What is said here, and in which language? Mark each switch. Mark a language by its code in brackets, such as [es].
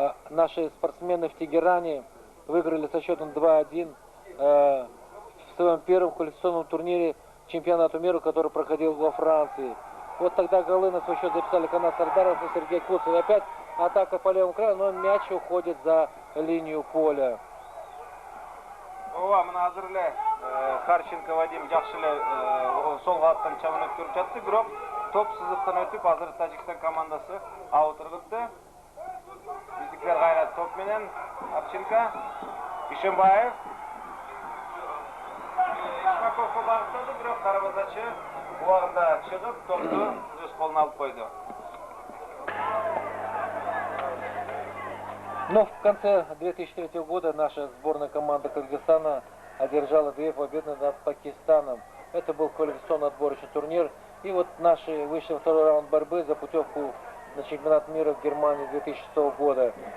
[ru] Наши спортсмены в Тегеране выиграли со счетом 2-1 в своем первом квалификационном турнире чемпионату мира, который проходил во Франции. Вот тогда голы на свой счет записали Канат Сардаров и Сергей Куцев. И опять атака по левому краю, но мяч уходит за линию поля. [ky] Ооба, мына азыр эле Харченко Вадим жакшы эле сол кабаттан чабын өткөрүп жатты, бирок топ сызыктан өтүп, азыр Тажикстан командасы аут ыргытты. Биздикилер кайра топ менен Харченко, Ишембаев. Ишмаковго багыттады, бирок дарбазачы убагында чыгып, топту өз колуна алып койду. [ru] Но в конце 2003 года наша сборная команда Кыргызстана одержала 2 победы над Пакистаном. Это был квалификационный отборочный турнир. И вот наши вышли во второй раунд борьбы за путевку на чемпионат мира в Германии 2006 года.